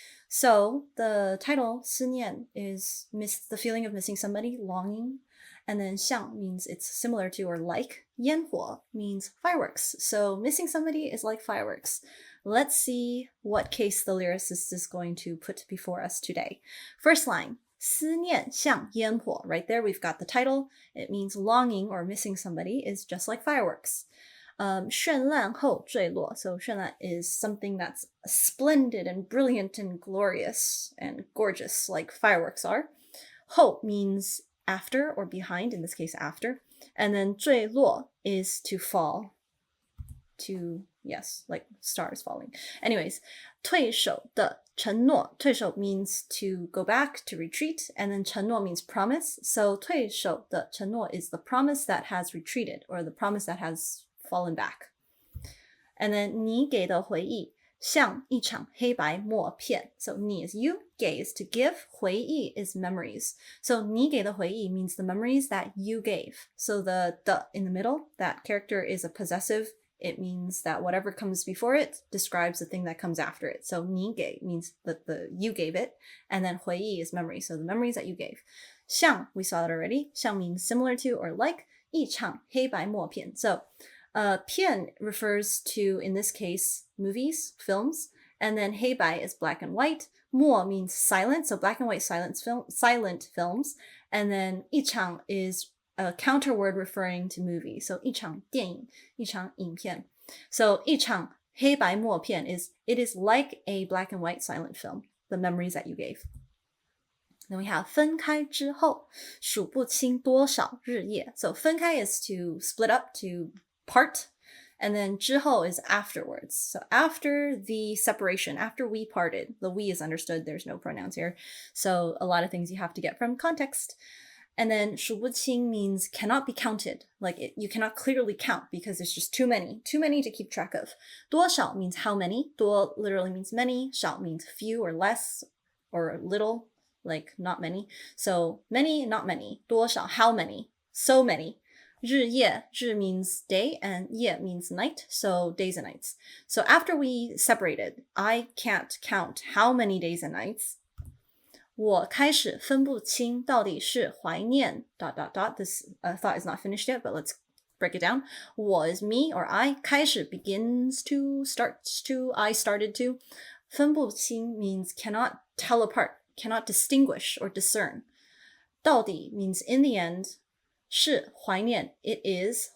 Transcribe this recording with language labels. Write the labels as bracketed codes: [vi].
[en] So the title 思念 is the feeling of missing somebody, longing. And then 像 means it's similar to or like. 烟火 means fireworks. So missing somebody is like fireworks. Let's see what case the lyricist is going to put before us today. First line, [zh] 思念像烟火. [en] Right there, we've got the title. It means longing or missing somebody is just like fireworks. [zh] 绚烂后坠落. [en] So 绚烂 is something that's splendid and brilliant and glorious and gorgeous, like fireworks are. 后 means after or behind, in this case after. And then 坠落 is to fall. Yes, like stars falling. Anyways, [zh] 退守的承诺. [en] 退守 means to go back, to retreat, and then 承诺 means promise. So [zh] 退守的承诺 [en] is the promise that has retreated, or the promise that has fallen back. And then [zh] 你给的回忆像一场黑白默片. [en] So 你 is you, 给 is to give, 回忆 is memories. So [zh] 你给的回忆 [en] means the memories that you gave. So the in the middle, that character is a possessive. It means that whatever comes before it describes the thing that comes after it. So [zh] 你给 [en] means that you gave it, and then 回忆 is memory, so the memories that you gave. 像 we saw that already. 像 means similar to or like. [zh] 一场黑白默片. [en] So 片 refers to, in this case, movies, films, and then 黑白 is black and white. 默 means silent, so black and white silent films, and then 一场 is a counter word referring to movie. [zh] So 一场电影, 一场影片. [en] So [zh] 一场黑白默片 [en] is, it is like a black and white silent film, the memories that you gave. Then we have [zh] 分开之后数不清多少日夜. [en] So 分开 is to split up, to part. And then 之后 is afterwards. So after the separation, after we parted, the we is understood, there's no pronouns here. So a lot of things you have to get from context. And then 数不清 means cannot be counted. Like you cannot clearly count because there's just too many to keep track of. 多少 means how many. 多 literally means many. 少 means few or less or little, like not many. So many, not many. 多少 how many. So many. 日夜 日 means day and 夜 means night. So days and nights. So after we separated, I can't count how many days and nights. [zh] 我开始分不清到底是怀念 ... [en] This thought is not finished yet, but let's break it down. 我 is me or I. 开始 begins to, starts to, I started to. 分不清 means cannot tell apart, cannot distinguish or discern. 到底 means in the end. 是怀念 it is.